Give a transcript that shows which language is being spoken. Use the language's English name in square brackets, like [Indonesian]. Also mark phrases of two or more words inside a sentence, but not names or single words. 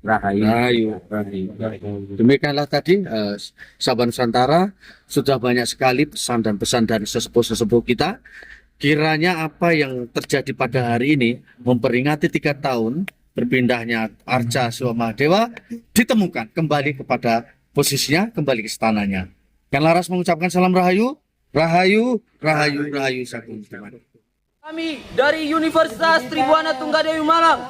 [Indonesian] Demikianlah tadi sahabat Nusantara, sudah banyak sekali pesan dan pesan dari sesepuh-sesepuh kita. Kiranya apa yang terjadi pada hari ini memperingati 3 tahun berpindahnya arca Siwa Mahadewa ditemukan kembali kepada posisinya, kembali ke istananya. Kan Laras mengucapkan salam rahayu, rahayu, rahayu, rahayu. Kami dari Universitas Tribuana Tunggadewi Malang.